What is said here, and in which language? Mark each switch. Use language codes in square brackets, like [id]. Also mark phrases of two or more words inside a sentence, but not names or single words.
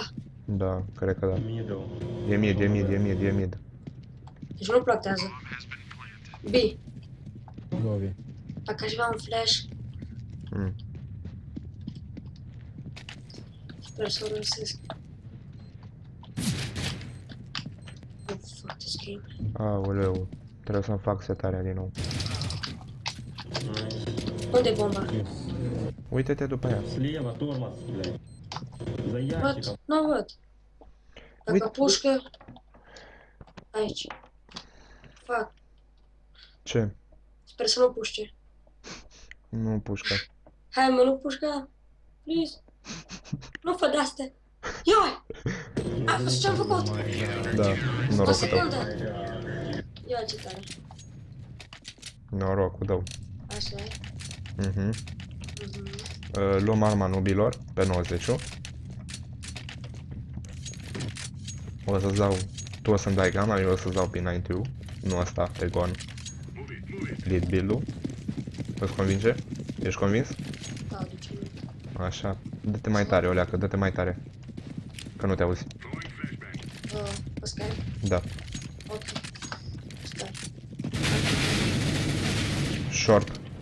[ro] Da, cred că da. Middle. E mid. Deci nu plantează. B. Govi. Dacă aș avea un flash, sper să o răsesc. [en] Oh, fuck this game. [ro] Aoleu. Trebuie să-mi fac setarea din nou. Unde e bomba? Uite-te după ea. [ru] Слева тормоз, блядь. За ящиком. [ro] Văd? Nu văd. Dacă Uite. pușcă... Aici. Fac. Ce? Sper să nu pușce. Nu pușcă. Hai mă, nu pușca. Please. Nu fă de-astea. Ia! Ce-am făcut? Da, O norocul tău. secundă. Ia ce tare. Norocul tău. Așa e. Mhm. Luăm arma nubilor pe 90. O să-ți dau... Tu o să-mi dai gama, eu o să-ți dau P90. Nu asta, pe gon. Lead build-ul. Îți convinge? Ești convins? Da, de ce nu? Așa. Dă-te mai tare, Oleacă, dă-te mai tare. Că nu te auzi. Ăsta e? Da. Ok. Stai. Short.